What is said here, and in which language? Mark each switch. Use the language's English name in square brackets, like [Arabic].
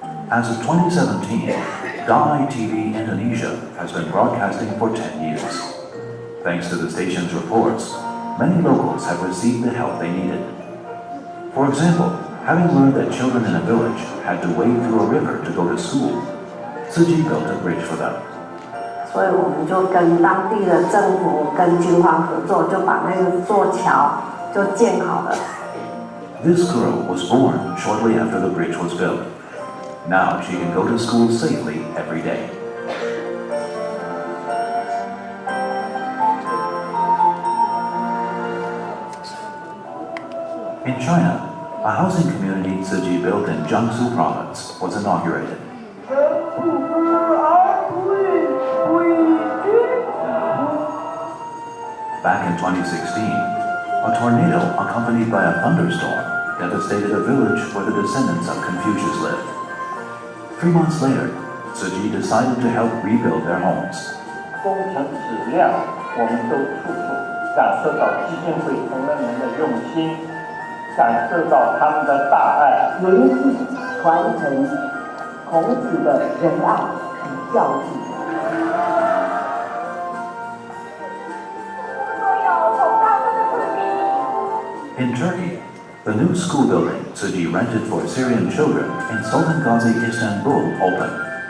[English] As of 2017, Damai TV Indonesia has been broadcasting for 10 years. Thanks to the station's reports, many locals have received the help they needed. For example, having learned that children in a village had to wade through a river to go to school, Tzu built a bridge for them. [Chinese] 所以我们就跟当地的政府跟军方合作，就把那个座桥就建好了。 [English] This girl was born shortly after the bridge was built. Now she can go to school safely every day. In China, a housing community Tzu built in Jiangsu province was inaugurated. Back in 2016, a tornado accompanied by a thunderstorm devastated a village where the descendants of Confucius lived. 3 months later, Tzu decided to help rebuild their homes. [Chinese] 工程质量，我们都处处感受到基金会同仁们的用心，感受到他们的大爱。维系传承孔子的仁爱与教育。 [English] In Turkey, the new school building Tzu rented for Syrian children in Sultan Gazi, Istanbul opened.